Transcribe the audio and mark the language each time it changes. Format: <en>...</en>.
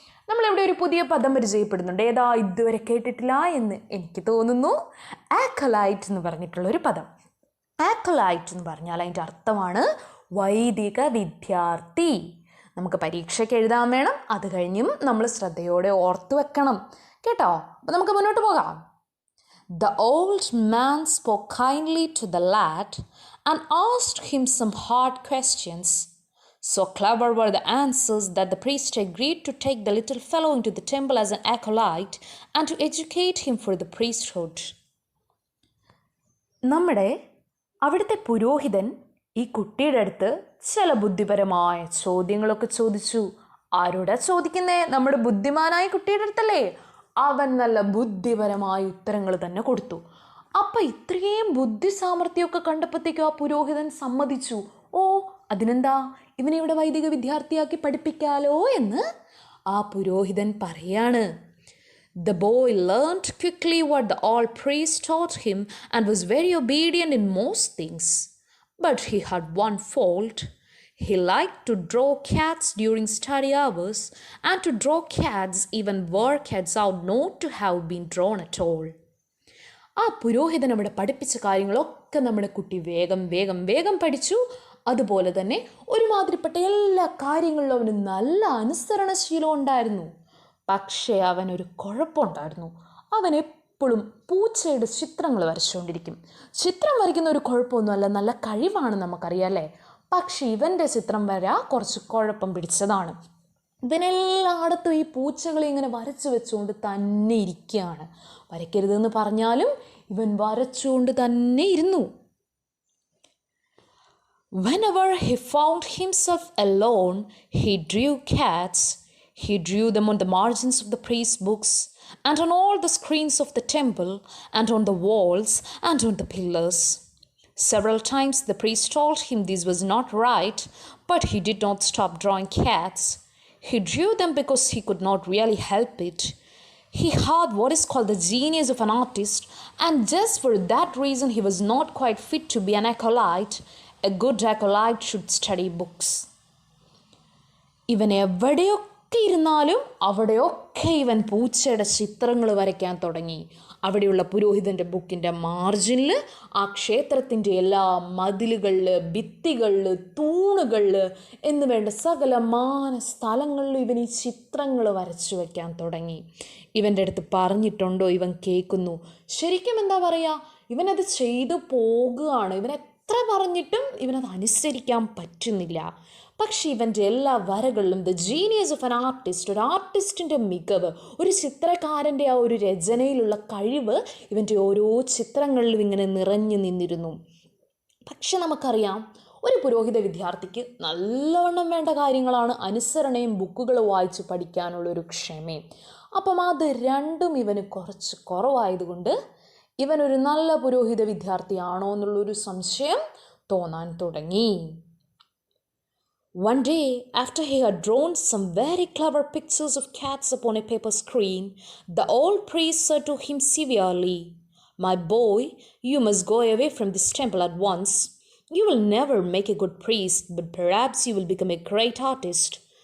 <ml>നമ്മളിവിടെ ഒരു പുതിയ പദം പരിചയപ്പെടുന്നുണ്ട്. ഏതാ? ഇതുവരെ കേട്ടിട്ടില്ല എന്ന് എനിക്ക് തോന്നുന്നു. ആക്കലൈറ്റ് എന്ന് പറഞ്ഞിട്ടുള്ളൊരു പദം. ആക്കലൈറ്റ് എന്ന് പറഞ്ഞാൽ അതിൻ്റെ അർത്ഥമാണ് വൈദിക വിദ്യാർത്ഥി. നമുക്ക് പരീക്ഷയ്ക്ക് എഴുതാൻ വേണം, അത് കഴിഞ്ഞും നമ്മൾ ശ്രദ്ധയോടെ ഓർത്തു വെക്കണം കേട്ടോ. അപ്പം നമുക്ക് മുന്നോട്ട് പോകാം.</ml> <en>The old man spoke kindly to the lad and asked him some hard questions. So clever were the answers that the priest agreed to take the little fellow into the temple as an acolyte and to educate him for the priesthood.</en> <ml>നമ്മുടെ അവിടുത്തെ പുരോഹിതൻ ഈ കുട്ടിയുടെ അടുത്ത് ചില ബുദ്ധിപരമായ ചോദ്യങ്ങളൊക്കെ ചോദിച്ചു. ആരോടാ ചോദിക്കുന്നേ? നമ്മുടെ ബുദ്ധിമാനായ കുട്ടിയുടെ അടുത്തല്ലേ. അവൻ നല്ല ബുദ്ധിപരമായ ഉത്തരങ്ങൾ തന്നെ കൊടുത്തു. അപ്പം ഇത്രയും ബുദ്ധി സാമർഥ്യമൊക്കെ കണ്ടപ്പോഴത്തേക്കും ആ പുരോഹിതൻ സമ്മതിച്ചു. ഓ, അതിനെന്താ, ഇവനെ ഇവിടെ വൈദിക വിദ്യാർത്ഥിയാക്കി പഠിപ്പിക്കാലോ എന്ന് ആ പുരോഹിതൻ പറയാണ്.</ml> <en>The boy learned quickly what the old priest taught him and was very obedient in most things. But he had one fault. He liked to draw cats during study hours and to draw cats even where cats ought not to have been drawn at all.</en> <ml>ആ പുരോഹിതൻ അവിടെ പഠിപ്പിച്ച കാര്യങ്ങളൊക്കെ നമ്മുടെ കുട്ടി വേഗം പഠിച്ചു. അതുപോലെ തന്നെ ഒരുമാതിരിപ്പെട്ട എല്ലാ കാര്യങ്ങളിലും അവന് നല്ല അനുസരണശീലം ഉണ്ടായിരുന്നു. പക്ഷേ അവനൊരു കുഴപ്പമുണ്ടായിരുന്നു. അവൻ എപ്പോഴും പൂച്ചയുടെ ചിത്രങ്ങൾ വരച്ചുകൊണ്ടിരിക്കും. ചിത്രം വരയ്ക്കുന്ന ഒരു കുഴപ്പമൊന്നുമല്ല, നല്ല കഴിവാണ്, നമുക്കറിയാമല്ലേ. പക്ഷേ ഇവൻ്റെ ചിത്രം വര കുറച്ച് കുഴപ്പം പിടിച്ചതാണ്. ഇവനെല്ലായിടത്തും ഈ പൂച്ചകളെ ഇങ്ങനെ വരച്ചു വെച്ചുകൊണ്ട് തന്നെ ഇരിക്കുകയാണ്. വരയ്ക്കരുതെന്ന് പറഞ്ഞാലും ഇവൻ വരച്ചുകൊണ്ട് തന്നെ ഇരുന്നു.</ml> <en>Whenever he found himself alone, he drew cats. He drew them on the margins of the priest's books, and on all the screens of the temple, and on the walls, and on the pillars. Several times the priest told him this was not right, but he did not stop drawing cats. He drew them because he could not really help it. He had what is called the genius of an artist, and just for that reason he was not quite fit to be an acolyte. A good acolyte should study books.</en> <ml>ഇവൻ എവിടെയൊക്കെ ഇരുന്നാലും അവിടെയൊക്കെ ഇവൻ പൂച്ചയുടെ ചിത്രങ്ങൾ വരയ്ക്കാൻ തുടങ്ങി. അവിടെയുള്ള പുരോഹിതൻ്റെ ബുക്കിൻ്റെ മാർജിനിൽ, ആ ക്ഷേത്രത്തിൻ്റെ എല്ലാ മതിലുകളിൽ, ഭിത്തികളിൽ, തൂണുകളിൽ എന്ന് വേണ്ട സകലമാന സ്ഥലങ്ങളിൽ ഇവൻ ഈ ചിത്രങ്ങൾ വരച്ചു വയ്ക്കാൻ തുടങ്ങി. ഇവൻ്റെ അടുത്ത് പറഞ്ഞിട്ടുണ്ടോ ഇവൻ കേൾക്കുന്നു. ശരിക്കും എന്താ പറയുക, ഇവനത് ചെയ്തു പോകുകയാണ്. ഇവൻ എത്ര പറഞ്ഞിട്ടും ഇവനത് അനുസരിക്കാൻ പറ്റുന്നില്ല. പക്ഷേ ഇവൻ്റെ എല്ലാ വരകളിലും</ml> <en>the genius of an artist,</en> <ml>ഒരു ആർട്ടിസ്റ്റിൻ്റെ മികവ്, ഒരു ചിത്രകാരൻ്റെ ആ ഒരു രചനയിലുള്ള കഴിവ് ഇവൻ്റെ ഓരോ ചിത്രങ്ങളിലും ഇങ്ങനെ നിറഞ്ഞു നിന്നിരുന്നു. പക്ഷെ നമുക്കറിയാം, ഒരു പുരോഹിത വിദ്യാർത്ഥിക്ക് നല്ലവണ്ണം വേണ്ട കാര്യങ്ങളാണ് അനുസരണയും ബുക്കുകൾ വായിച്ച് പഠിക്കാനുള്ളൊരു ക്ഷമയും. അപ്പം അത് രണ്ടും ഇവന് കുറച്ച് കുറവായതുകൊണ്ട് ഇവനൊരു നല്ല പുരോഹിത വിദ്യാർത്ഥിയാണോ എന്നുള്ളൊരു സംശയം തോന്നാൻ തുടങ്ങി.</ml> <en>One day, after he had drawn some very clever pictures of cats upon a paper screen, the old priest said to him severely, "My boy, you must go away from this temple at once. You will never make a good priest, but perhaps you will become a great artist.</en>